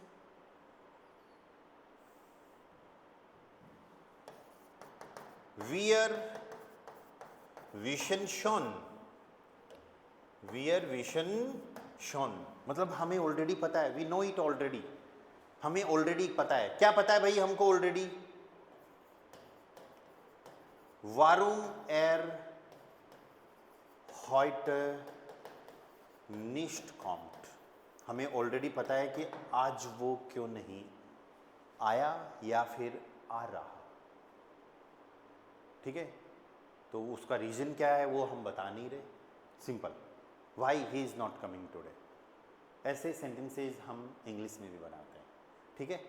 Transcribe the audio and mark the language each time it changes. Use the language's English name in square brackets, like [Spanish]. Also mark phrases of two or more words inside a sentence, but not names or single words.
[German] wir wissen schon, wir wissen schon [Hindi] मतलब हमें ऑलरेडी पता है, [English] we know it already. [Hindi] हमें ऑलरेडी पता है। क्या पता है भाई हमको ऑलरेडी? [German] warum er heute nicht kommt, [Hindi] हमें ऑलरेडी पता है कि आज वो क्यों नहीं आया या फिर आ रहा, ठीक है। तो उसका रीजन क्या है वो हम बता नहीं रहे, सिंपल, [English] why he is not coming today. [Hindi] ऐसे सेंटेंसेस हम इंग्लिश में भी बनाते हैं, ठीक है।